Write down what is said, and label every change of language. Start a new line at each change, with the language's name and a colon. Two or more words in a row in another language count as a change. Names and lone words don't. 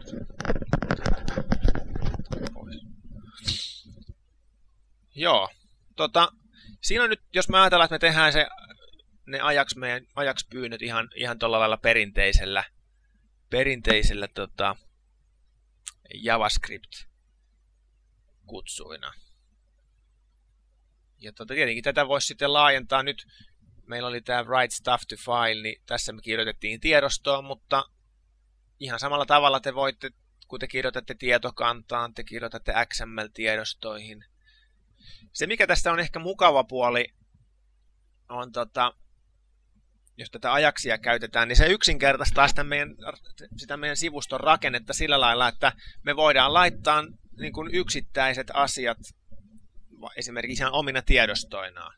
Finnish: Joo, siinä on nyt, jos me ajatellaan, että me tehdään ne meidän Ajax-pyynnöt ihan tuolla lailla perinteisellä JavaScript-kutsuina. Ja tietenkin tätä voisi sitten laajentaa nyt. Meillä oli tämä
English: write stuff to file,
Finnish: niin tässä me kirjoitettiin tiedostoon, mutta ihan samalla tavalla te voitte, kun te kirjoitatte tietokantaan, te kirjoitatte XML-tiedostoihin. Se, mikä tästä on ehkä mukava puoli, on jos tätä Ajaxia käytetään, niin se yksinkertaistaa sitä meidän sivuston rakennetta sillä lailla, että me voidaan laittaa niin kuin yksittäiset asiat esimerkiksi ihan omina tiedostoinaan.